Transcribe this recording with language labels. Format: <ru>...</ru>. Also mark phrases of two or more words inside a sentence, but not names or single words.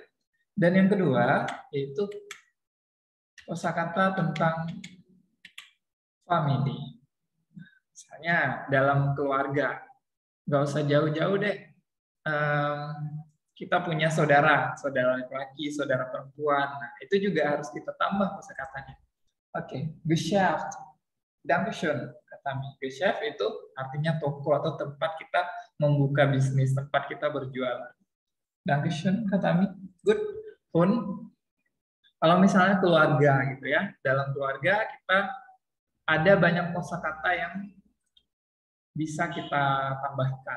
<id>Dan yang kedua, yaitu kosakata tentang family. Misalnya dalam keluarga, nggak usah jauh-jauh deh. Kita punya saudara laki-laki, saudara perempuan. Nah, itu juga harus kita tambah kosakatanya. Oke,</id> <de>Geschäft. Dankeschön,</de> <id>kata Mi. Geschäft itu artinya toko atau tempat kita membuka bisnis, tempat kita berjualan. Dankeschön, kata Mi. Good. Pun kalau misalnya keluarga gitu ya, dalam keluarga kita ada banyak kosakata yang bisa kita tambahkan.</id>